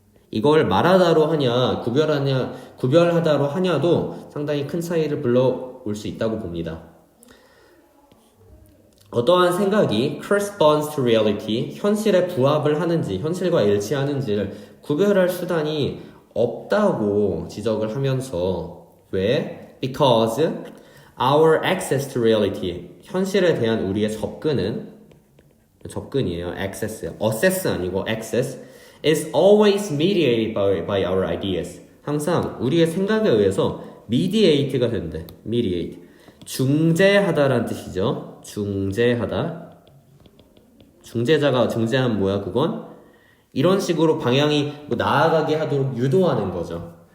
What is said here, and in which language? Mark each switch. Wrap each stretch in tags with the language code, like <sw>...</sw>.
<ko>이걸 말하다로 하냐, 구별하다로 하냐도 상당히 큰 차이를 불러올 수 있다고 봅니다. 어떠한 생각이</ko> <en>corresponds to reality,</en> <ko>현실에 부합을 하는지, 현실과 일치하는지를 구별할 수단이 없다고 지적을 하면서, 왜?</ko> <en>Because our access to reality,</en> <ko>현실에 대한 우리의 접근이에요. access요.</ko> <en>assess</en> <ko>아니고</ko> <en>access is always mediated by our ideas.</en> <ko>항상 우리의 생각에 의해서 mediate가 된대. mediate. 중재하다라는 뜻이죠. 중재하다. 중재자가 중재하면 뭐야 그건? 이런 식으로 방향이 나아가게 하도록 유도하는 거죠.</ko>